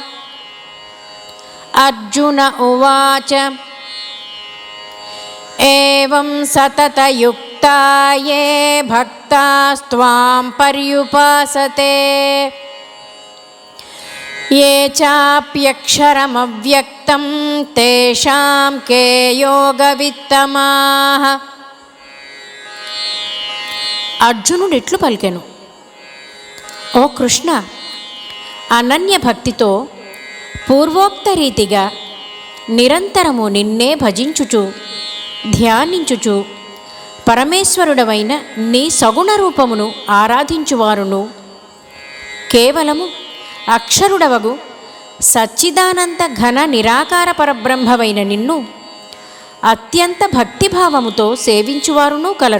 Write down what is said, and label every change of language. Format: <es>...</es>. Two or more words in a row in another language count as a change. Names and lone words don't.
<sa>अर्जुन उवाच एवं सततयुक्ता ये भक्तास्त्वां पर्युपासते ये चाप्यक्षरमव्यक्तं तेषां के योगवित्तमाः।</sa> <te>అర్జునుడు ఇట్లు పలికెను, ఓ కృష్ణ, అనన్య భక్తితో పూర్వోక్త రీతిగా నిరంతరము నిన్నే భజించుచు ధ్యానించుచు పరమేశ్వరుడవైన నీ సగుణ రూపమును ఆరాధించువారును కేవలము అక్షరుడవగు సచ్చిదానంద ఘన నిరాకార పరబ్రహ్మవైన నిన్ను అత్యంత భక్తిభావముతో సేవించువారును కలరు.</te>